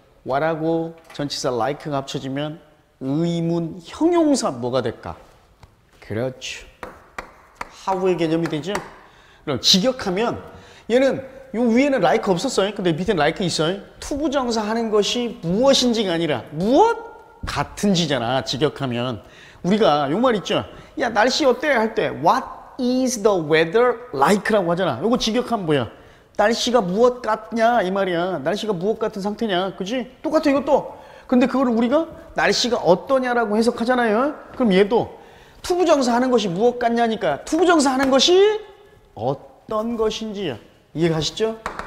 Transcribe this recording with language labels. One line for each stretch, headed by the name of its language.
Korean: what하고 전치사 like가 합쳐지면 의문 형용사 뭐가 될까? 그렇죠. 하우의 개념이 되죠? 그럼 직역하면 얘는 요 위에는 like 없었어요. 근데 밑에는 like 있어요. 투부정사 하는 것이 무엇인지가 아니라 무엇 같은지잖아. 직역하면 우리가 요 말 있죠. 야 날씨 어때? 할 때
English: what is the weather like
Korean: 라고 하잖아. 요거 직역하면 뭐야? 날씨가 무엇 같냐 이 말이야. 날씨가 무엇 같은 상태냐. 그지? 똑같아 이것도. 근데 그거를 우리가 날씨가 어떠냐라고 해석하잖아요. 그럼 얘도 투부정사 하는 것이 무엇 같냐니까 투부정사 하는 것이 어떤 것인지야. 이해가시죠?